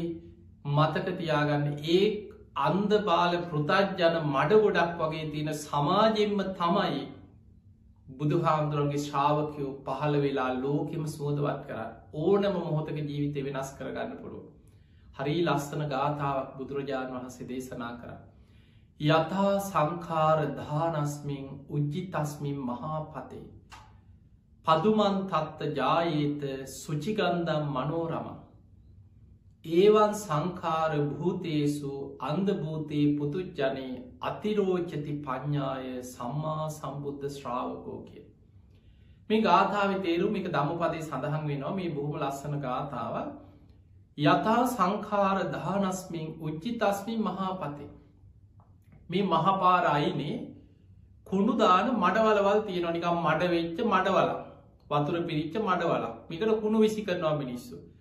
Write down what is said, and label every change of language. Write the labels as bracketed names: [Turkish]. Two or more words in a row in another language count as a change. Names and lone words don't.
[Sinhala] මතකතියාගන්න ඒ අන්ද බාල පෘතජ්ජන මඩ ගොඩක් වගේ තියෙන සමාජෙන්ම තමයි බුදුහාමුදුරන්ගේ ශ්‍රාවකයෝ පහළ වෙලා ලෝකෙම සුවදවත් කර ඕනම මොහොතක ජීවිතය වෙනස් කරගන්න පුළුව හරි ලස්සන ගාථාවක් බුදුරජාණන් වහන්සේ දේශනා කර [Pali] යථා සංකාර දානස්මින් උජ්ජිතස්මින් මහාපතේ පදුමන් තත්ත ජායේත සුචිගන්දම් මනෝරම ඒවන් සංකාර භූතේසු අන්දභූතයේ පුතුජ්ජනයේ අතිරෝචති පඥ්ඥාය සම්මා සම්බුද්ධ ශ්‍රාවකෝ [Sinhala] කිය මේ ගාථාව තේරුම් එක දම්මපදේ සඳහන් වෙනවා මේ බොහොම ලස්සන ගාථාව [Pali] යථා සංකාර දානස්මින් උච්චිතස්මින් මහාපතේ [Sinhala] මේ මහපාර අයිනේ කුණු දාන මඩවලවල් තියෙනවා නිකම් මඩ වෙච්ච මඩවල වතුර පිරිච්ච මඩවල මේකට කුණු විසි කරනවා මිනිස්සු